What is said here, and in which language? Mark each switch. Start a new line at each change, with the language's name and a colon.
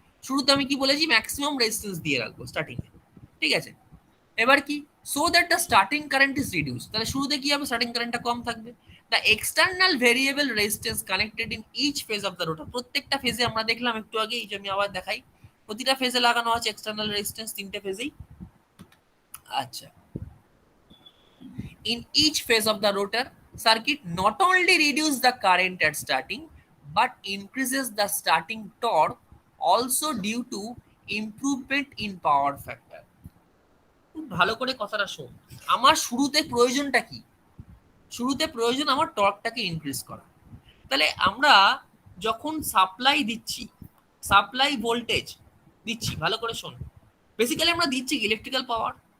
Bangla: শুরুতে আমি কি বলেছি, ম্যাক্সিমাম রেজিস্ট্যান্স দিয়ে রাখবো স্টার্টিং এ, ঠিক আছে। এবার কি,
English: so that the starting current is reduce,
Bangla: তাহলে শুরুতে কি হবে, স্টার্টিং কারেন্টটা কম থাকবে।
English: the external variable resistance connected in each phase of the rotor,
Bangla: প্রত্যেকটা ফেজে আমরা দেখলাম একটু আগে, এই যে আমি আবার দেখাই, প্রতিটা ফেজে লাগানো আছে এক্সটার্নাল রেজিস্ট্যান্স, তিনটে ফেজেই।
English: আচ্ছা, in each phase of the rotor circuit not only reduce the current at starting but increases the starting torque also due to improvement in power factor.
Bangla: খুব ভালো করে কথাটা শোন, আমার শুরুতে প্রয়োজনটা কি, শুরুতে প্রয়োজন আমার টর্কটাকে ইনক্রিজ করা। তাহলে আমরা যখন সাপ্লাই দিচ্ছি, সাপ্লাই ভোল্টেজ দিচ্ছি, ভালো করে শোন, বেসিক্যালি আমরা দিচ্ছি ইলেকট্রিক্যাল পাওয়ার।